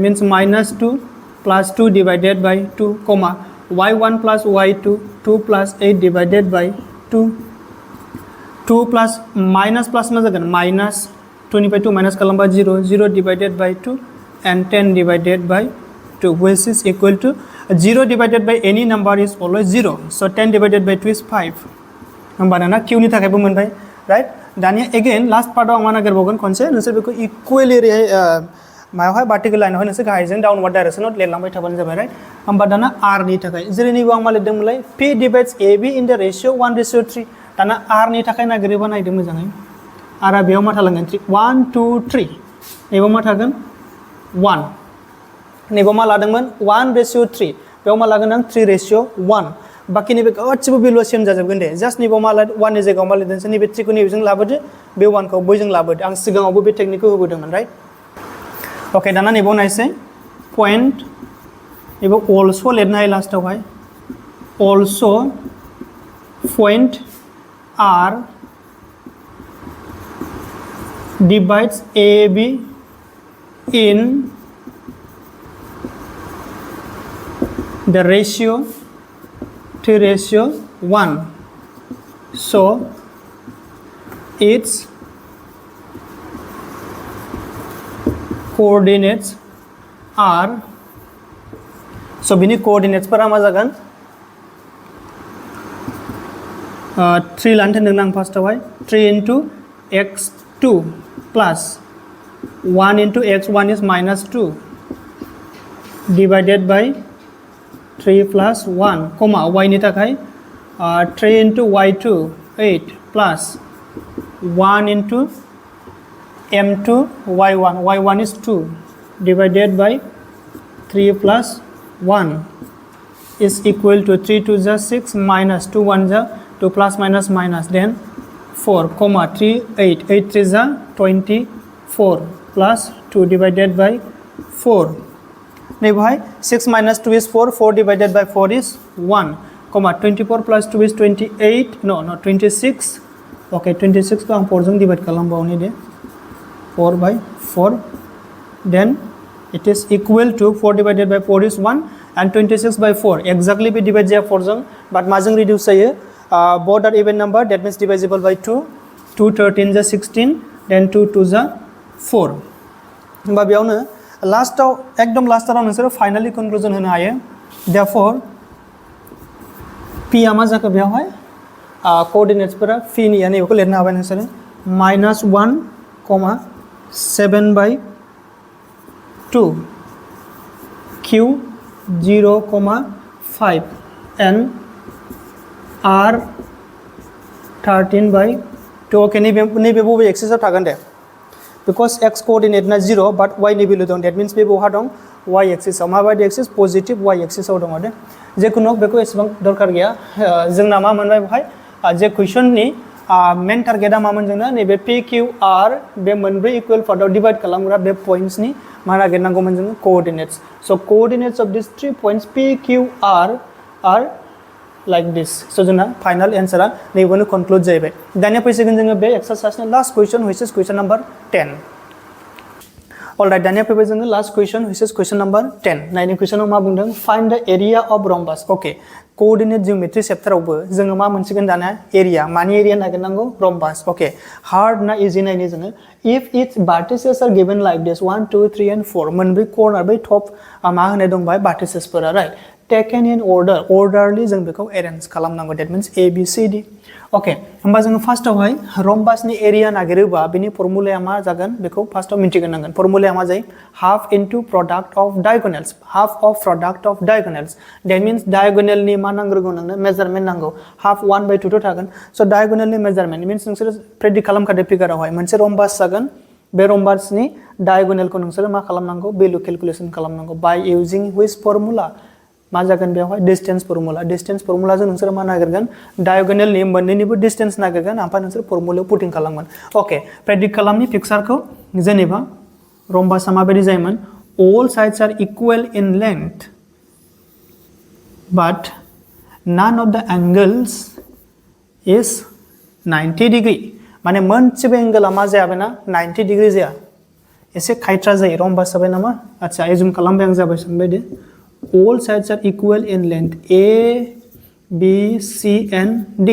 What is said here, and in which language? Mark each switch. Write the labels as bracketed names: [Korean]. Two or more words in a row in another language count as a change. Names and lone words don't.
[English] means minus 2 plus 2 divided by 2 comma y1 plus y2 2 plus 8 divided by 2 2 plus minus [Bodo] मा जागोन [English] minus 2 निफ्राय 2 minus खालामबा 0 0 divided by 2 and 10 divided by 2 which is equal to 0 divided by any number is always 0 so 10 divided by 2 is 5 [Bodo] होमबाना q नि थाखायबो मोनबाय राइट दानिया [English] again last [Bodo] पार्टआव आं मा नागिरबावगोन खनसे नोंसोर बेखौ इक्वेलि ओरैहाय मायावहाय [English] vertical line [Bodo] नोंसोर गाहायजों [English] downward direction [Bodo] लिरलांबाय थाबानो जाबाय राइट होमबा दाना r नि थाखाय जेरै नैबो आं मा लिरदोंमोनलाय [English] p divides ab in the ratio 1:3 [Bodo] दाना r नि थाखाय नागिरोबा नायदो मोजाङै r आ बेयाव मा थालांगोन 1 2 3 नैबाव मा थागोन 1 नैबाव मा लादोंमोन 1:3 बेयाव मा लागोन आं 3:1 बाकी नैबे गासिबो [English] value same [Bodo] जाजोबगोन दे जास्ट नैबाव मा 1 नि जायगायाव मा लिरदोंसो नैबे 3 खौ नैबेजों लाबोदो बे 1 खौ बैजों लाबोदो आं सिगाङावबो बे टेकनिकखौ होबोदोंमोन [English] right okay [Bodo] दाना नैबाव नायसै पॉइंट नैबाव अल्सो लिरनो हायो लास्टआवहाय [English] also point R divides AB in the ratio 3:1 so its coordinates are so बिनि coordinates [Bodo] फोरा मा जागोन [English] 3 [Bodo] लानो थिनदों आं फार्स्टआवहाय [English] 3 into x2 plus 1 into x1 is minus 2 divided by 3 plus 1 comma y [Bodo] नि थाखाय [English] 3 into y2 8 plus 1 into m2 y1 is 2 divided by 3 plus 1 is equal to 3 2 is 6 minus 2 1 is 2 plus minus minus then 4 comma 3 8 8 3 is 24 plus 2 divided by 4 [Hindi] नहीं भाई [English] 6 minus 2 is 4 4 divided by 4 is 1 comma 24 plus 2 is 28 no 26 okay 26 [Hindi] को हम [English] 4 जों divide खालामबावनि दे 4 by 4 then it is equal to 4 divided by 4 is 1 and 26 by 4 exactly be divide जाया 4 जों but माजों reduce जायो both are even number that means divisible by 2 2 13 is 16 then 2 2 is 4 [Bodo] होमबा बेयावनो लास्टआव एकदम लास्टआव नोंसोरो [English] finally conclusion [Bodo] होनो हायो [English] therefore [Bodo] p आ मा जाखो बेयावहाय कोऑर्डिनेट्सफोरा p नि यानी बेखौ लिरनो हाबाय नोंसोरो -1,7 by 2 q 0,5 and r 13 by 2 okay नैबे बबे एक्सिसआव थागोन दे [English] because x coordinate [Bodo] ना 0 but y नि value दं [English] that means [Bodo] बे बहा दं y axis आव माबायदि [English] axis positive y axis [Bodo] आव दङ दे जेखुनु बेखौ एसेबां दरकार गैया जोंना मा मोनबाय बहाय जे क्वेश्चननि [English] main target [Bodo] मामोन जोंना नैबे p q r बे मोनब्रै [English] equal part divide [Bodo] खालामग्रा बे पॉइंट्सनि मा नागिरनांगौमोन जोङो [English] coordinates so coordinates of this three points p q r are like this so [Bodo] जोंना [English] final answer [Bodo] नैबेनो कनक्लुड जाहैबाय दानिया फैसिगोन जोङो बे एक्सरसाइजनि लास्ट क्वेश्चन [English] which is question number 10 alright [Bodo] दानिया फैबाय जोङो लास्ट क्वेश्चन [English] which is question number 10 [Bodo] नायनि क्वेश्चनाव मा बुंदों [English] find the area of rhombus okay coordinate geometry chapter [Bodo] जोङो मा मोनसिगोन दाना एरिया मानि एरिया नागिरनांगौ rhombus okay हार्ड ना इजी नायनि जोङो [English] if its vertices are given like this 1 2 3 and 4 [Bodo] मोनब्रै कर्नर बै टप मा होनाय दं बाय verticesफोरा [English] right taken in order orderly [Bodo] जों बेखौ arrange खालामनांगौ that means a b c d okay होमबा जोङो फार्स्टआवहाय rhombusनि एरिया नागिरोबा बेनि फर्मुलाया मा जागोन बेखौ फार्स्टआव मिन्थिग्रोनांगोन फर्मुलाया मा जायो [English] half into product of diagonals half of product of diagonals that means diagonalनि [Bodo] मा नांग्रोगौ नोंनो [English] मेजारमेन्ट नांगौ half 1 by 2 थ' [Bodo] थागोन so diagonalनि मेजारमेन्ट means नोंसोर प्रेडिक्ट खालामखादो फिगारावहाय मोनसे rhombus जागोन बे rhombusनि diagonalखौ नोंसोर मा खालामनांगौ [English] value calculation [Bodo] खालामनांगौ [English] by using which formula [Bodo] मा जागोन बेवहाय [English] distance formula [Bodo] जों नोंसोर मा नागिरगोन डायगोनलनि मोननैनिबो डिस्टेंस नागिरगोन ओमफ्राय नोंसोर फर्मुलायाव पुटिं खालामगोन ओके प्रेडिक्ट खालामनि पिक्चारखौ जेनेबा रम्बासआ माबायदि जायोमोन [English] all sides are equal in length but none of the angles is 90 degree [Bodo] माने मोनसेबो एंगलआ मा जायाबेना 90 डिग्री जाया एसे खायथ्रा जायो रम्बास जाबाय नामा आच्छा एजुम खालामबाय आं जाबाय सानबाय दे [English] all sides are equal in length A, B, C and D.